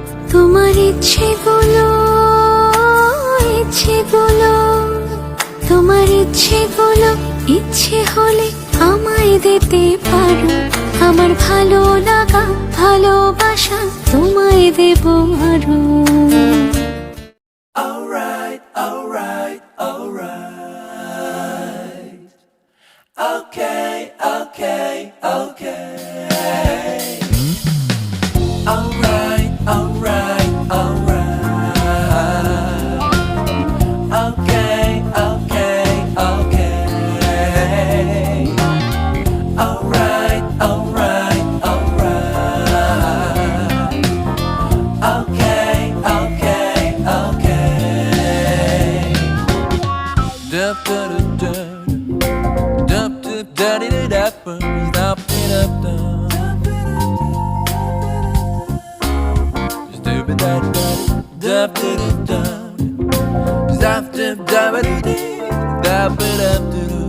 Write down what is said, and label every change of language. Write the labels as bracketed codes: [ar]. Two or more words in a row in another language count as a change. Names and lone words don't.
[bn] তোমার ইচ্ছেগুলো, ইচ্ছেগুলো, তোমার ইচ্ছেগুলো ইচ্ছে হলে আমায় দিতে পারো। আমার ভালো লাগা ভালোবাসা তোমায় দেব আরো। [en] Alright, alright, alright. Okay, okay, okay. Alright, alright, alright. Okay, okay, okay. Alright, alright, alright. Okay, okay, okay. Dup da da da, dup da da da da, dup da da da. Dup da da, dup da da da, dup da da da da, dup da da da.